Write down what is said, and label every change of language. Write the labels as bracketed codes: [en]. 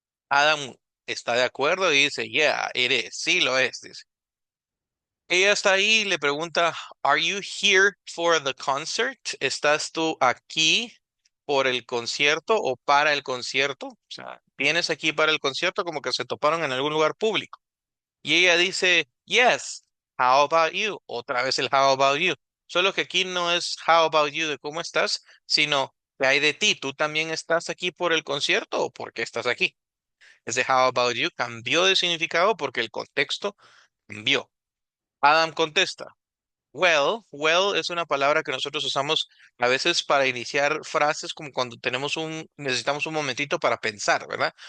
[es] Adam está de acuerdo y dice, [en] yeah, it is. [es] Sí lo es, dice. Ella está ahí y le pregunta, [en] Are you here for the concert? [es] ¿Estás tú aquí por el concierto o para el concierto? O sea, ¿vienes aquí para el concierto como que se toparon en algún lugar público? Y ella dice, [en] Yes, how about you? [es] Otra vez el [en] how about you. [es] Solo que aquí no es [en] how about you [es] de cómo estás, sino ¿qué hay de ti? ¿Tú también estás aquí por el concierto o por qué estás aquí? Ese [en] how about you [es] cambió de significado porque el contexto cambió. Adam contesta. Well es una palabra que nosotros usamos a veces para iniciar frases como cuando necesitamos un momentito para pensar, ¿verdad?